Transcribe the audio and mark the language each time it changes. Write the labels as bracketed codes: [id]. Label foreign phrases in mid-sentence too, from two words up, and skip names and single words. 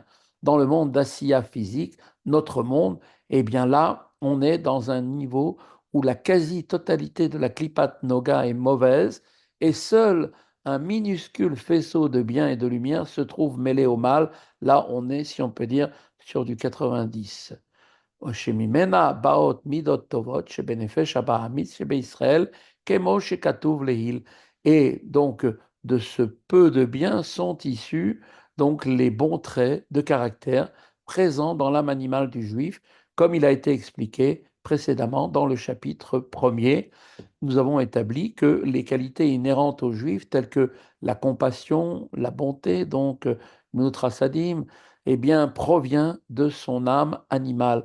[fr] Dans le monde d'Asiya physique, notre monde, eh bien là, on est dans un niveau où la quasi-totalité de la [he] קליפת נוגה [fr] est mauvaise et seul un minuscule faisceau de bien et de lumière se trouve mêlé au mal. Là, on est, si on peut dire, sur du 90. [he] שממנה באות מידות טובות שבנפש הבעמית שבישראל, כמו שכתוב לעיל. [fr] Et donc, de ce peu de bien sont issus donc les bons traits de caractère présents dans l'âme animale du juif, comme il a été expliqué précédemment dans le chapitre premier. Nous avons établi que les qualités inhérentes aux juifs, telles que la compassion, la bonté, donc notre sadim, eh bien, provient de son âme animale.